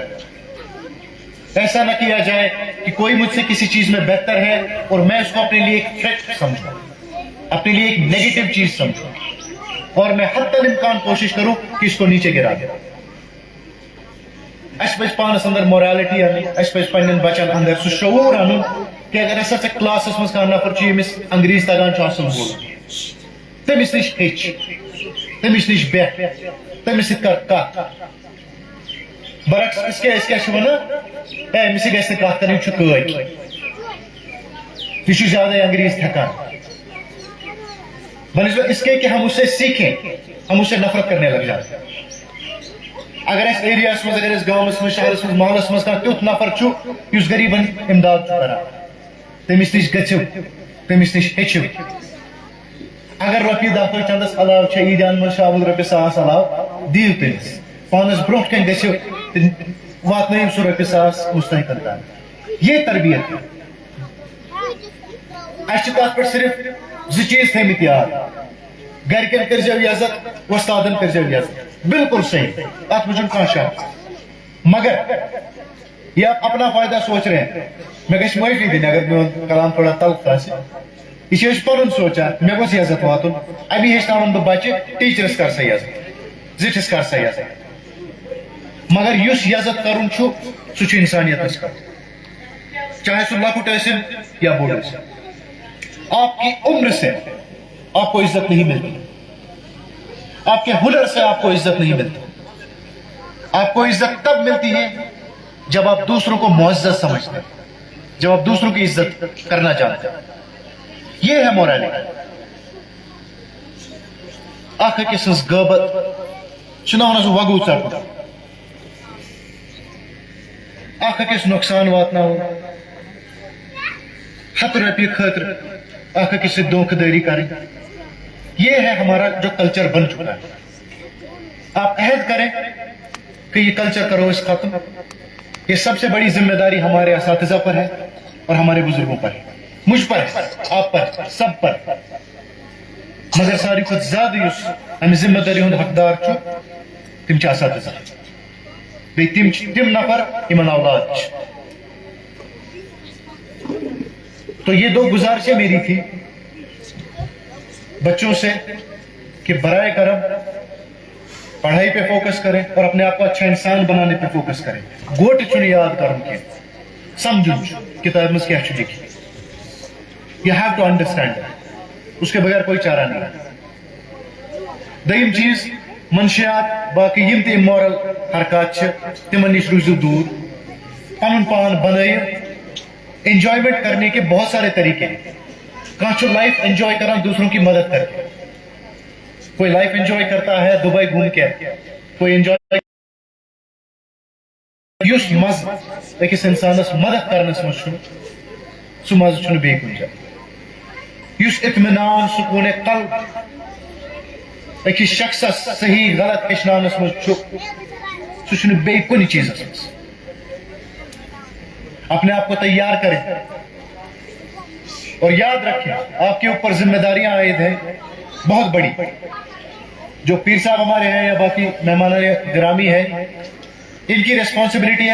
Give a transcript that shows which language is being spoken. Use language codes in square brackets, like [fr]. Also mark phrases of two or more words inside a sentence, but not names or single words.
[ur] ایسا نہ کیا جائے کہ کوئی مجھ سے کسی چیز میں بہتر ہے اور میں اس کو اپنے لیے ایک تھریٹ سمجھوں, اپنے لیے ایک نیگیٹو چیز سمجھوں, اور میں حتی الامکان کوشش کروں کہ اس کو نیچے گرا دیں. [ks] اس پہ پانس اندر مورالٹی ان اس پہ پنن بچن اندر سہ شعور ان کہ اگر ہسا ژے کلاسس مز کانٛہہ نفر چھُ ییٚمِس انگریز تگان چھُ آسان بولُن تٔمِس نِش ہیٚچھ تٔمِس نِش بیٚہہ تٔمِس سۭتۍ کر کتھ برعکس اس کیا چھِ ونان اے أمِس سۭتۍ گژھِ نہٕ کتھ کرٕنۍ یہِ چھُ قٲدۍ یہِ چھُ زیادے انگریز تھکان [ur] بنسبت اس کے کہ ہم اس سے سیکھیں ہم اس سے نفرت کرنے لگ جاتے ہیں [ks] اگر اس ایریاس مز اگر اس گامس مز شہرس مز محلس مز کانٛہہ تیُتھ نفر چھُ یُس غریبن امداد چھُ کران تٔمِس نِش گٔژھِو تٔمِس نِش ہیٚچھِو اگر رۄپیہِ دہ تۄہہِ چندس علاوٕ چھےٚ عیٖدیان منٛز شامل رۄپیہِ 100 علاوٕ دِیِو تٔمِس پانس برونٛٹھ کَنہِ گٔژھِو واتنٲیِو سُہ رۄپیہِ 100 مستحقن تام یہ تربیت ہے اَسہِ چھِ تتھ پٮ۪ٹھ صرف زٕ چیٖز تھٲیمٕتۍ یاد گرِکٮ۪ن کٔرۍزیو عزت وۄستادن کٔرۍزیو عزت بالکل صحیح اتھ منٛز چھُنہٕ کانٛہہ شک [ur] مگر یہ آپ اپنا فائدہ سوچ رہے [ks] ہیں میں گژھِ معٲفی دِنۍ اگر میون کلام تھوڑا تلخ آسہِ یہ چھِ أسۍ پنُن سونچان مےٚ گوٚژھ عزت واتُن امی ہیٚچھناوان بہٕ بچہِ ٹیٖچرس کر سا عزت زِٹھِس کر سا عزت مگر یُس عزت کرُن چھُ سُہ چھُ انسانیتس کرُن چاہے سُہ لۄکُٹ ٲسِن یا بوٚڑ ٲسِن [ur] آپ کی عمر سے آپ کو عزت نہیں ملتی آپ کے ہنر سے آپ کو عزت نہیں ملتی آپ کو عزت تب ملتی ہے جب آپ دوسروں کو معزز سمجھتے ہیں جب آپ دوسروں کی عزت کرنا جانتے ہیں یہ ہے مورالٹی [ks] اکھ أکِس سٕنٛز غٲبت چھُنہ ونان سُہ وگوٗ ژٹُن اکھ أکِس نۄقصان واتناوُن ہتھ رۄپیہِ خٲطرٕ اکھ أکِس سۭتۍ دھوکہ دٲری کرٕنۍ [ur] یہ ہے ہمارا جو کلچر بن چکا ہے آپ عہد کریں کہ یہ کلچر کرو اس ختم یہ سب سے بڑی ذمہ داری ہمارے اساتذہ پر ہے اور ہمارے بزرگوں پر ہے مجھ پر ہے آپ پر سب پر [ks] مگر ساری کھۄتہٕ زیادٕ یُس امہِ ذمہ دٲری ہُنٛد حقدار چھُ تِم چھِ اساتذہ بیٚیہِ تِم چھِ تِم نفر یِمن اولاد چھِ [ur] تو یہ دو گزارشیں میری تھی بچوں سے کہ برائے کرم پڑھائی پہ فوکس کریں اور اپنے آپ کو اچھا انسان بنانے پہ فوکس کریں [ks] گوٹ چھُنہٕ یاد کرُن کینٛہہ سمجھُن چھُ کتابہِ منٛز کیٛاہ چھُ لیکھِتھ [en] You have to understand that. [ur] اس کے بغیر کوئی چارہ نہیں ہے [ks] دوٚیِم چیٖز منشیات باقی یِم تہِ امورل حرکات چھِ تِمن نِش روٗزِو دوٗر پنُن پان بنٲیِو [ur] انجوائمنٹ کرنے کے بہت سارے طریقے ہیں [ks] کانٛہہ چھُ [en] life enjoy [ks] کران [ur] دوسروں کی مدد کر کے کوئی [en] life enjoy [ur] کرتا ہے دبئی گھوم کے کوئی انجوائے [ks] یُس مزٕ أکِس انسانس مدد کرنس منٛز چھُ سُہ مزٕ چھُنہٕ بیٚیہِ کُنہِ جایہِ یُس اطمینان سکوٗن قلب أکِس شخصس صحیح غلط ہیٚچھناونس منٛز چھُ سُہ چھُنہٕ بیٚیہِ کُنہِ چیٖزس منٛز [ur] اپنے آپ کو تیار کریں اور یاد رکھیں آپ کے اوپر ذمہ داریاں عائد ہیں بہت بڑی جو پیر صاحب ہمارے ہیں یا باقی مہمان گرامی ہیں ان کی ریسپانسبلٹی ہے